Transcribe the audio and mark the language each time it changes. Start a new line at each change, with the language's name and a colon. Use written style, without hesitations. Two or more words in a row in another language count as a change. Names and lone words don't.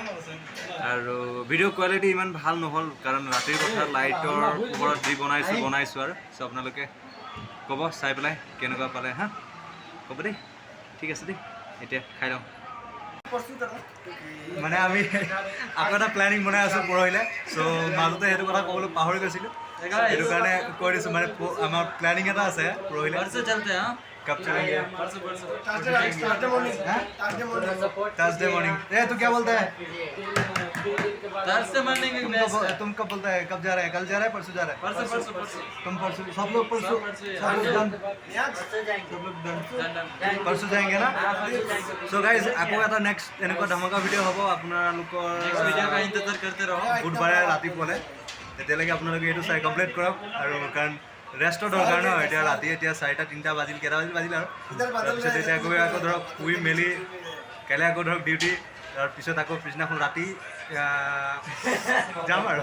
Assamese: আৰু
English: video quality
Assamese: ইমান ভাল নহ'ল, কাৰণ ৰাতিৰ কথা, লাইটৰ ওপৰত যি বনাইছোঁ আৰু চ' আপোনালোকে ক'ব চাই পেলাই কেনেকুৱা পালে হা, ক'ব দেই। ঠিক আছে দেই, এতিয়া খাই লওঁ। মানে আমি আকৌ এটা প্লেনিং বনাই আছোঁ পৰহিলে, চ' মাজতে সেইটো কথা ক'বলৈ পাহৰি গৈছিলোঁ, সেইটো কাৰণে কৈ দিছোঁ। মানে আমাৰ প্লেনিং এটা আছে পৰহিলে। कब चलेंगे?
English: Thursday morning.
Hindi: ए तू क्या बोलता है?
English: Thursday morning
Hindi: तुम कब बोलता है? कब जा रहा है? कल जा रहा है? परसों जा रहा है? परसों तुम परसों, सब लोग परसों, सब लोग डन, सब लोग डन, परसों जाएंगे ना?
English: so guys
Assamese: আকৌ এটা নেক্সট এনেকুৱা ধামাকা ভিডিঅ' হ'ব আপোনালোকৰ
Hindi: वीडियो का इंतजार करते रहो।
Assamese: বুধবাৰে ৰাতিপুৱালে, তেতিয়ালৈকে আপোনালোকে এইটো চাই কমপ্লিট কৰক। আৰু কাৰণ ৰেষ্টৰ দৰকাৰ ন, এতিয়া ৰাতি এতিয়া 4টা 3টা বাজিল, কেইটা বাজিল আৰু তাৰপিছত এতিয়া গৈ আকৌ ধৰক শুই মেলি কাইলৈ আকৌ ধৰক ডিউটি, তাৰপিছত আকৌ পিছদিনাখন ৰাতি যাম আৰু।